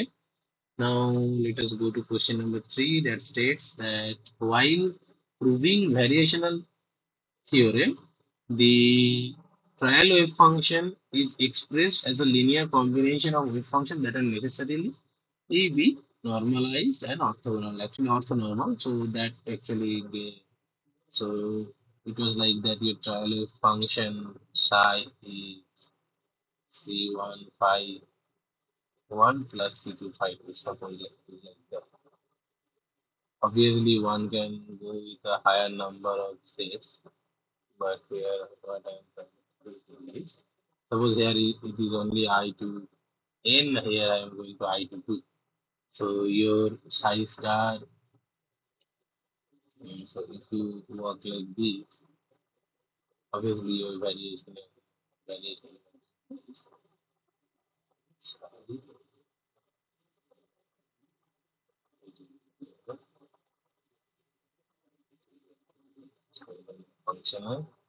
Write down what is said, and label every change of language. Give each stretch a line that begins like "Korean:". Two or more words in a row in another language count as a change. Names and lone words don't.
English: Now let us go to question number three that states that while proving variational theorem, the trial wave function is expressed as a linear combination of wave functions that are necessarily be normalized and orthogonal. Actually orthonormal. So that actually so it was like that your trial wave function psi is C1 phi 1 plus C2 phi 2, suppose like that. Obviously, one can go with a higher number of shapes, but here what I am trying to do is suppose here it is only I to n, here I am going to I to 2. So your psi star, so if you work like this, obviously your variation is psi functional.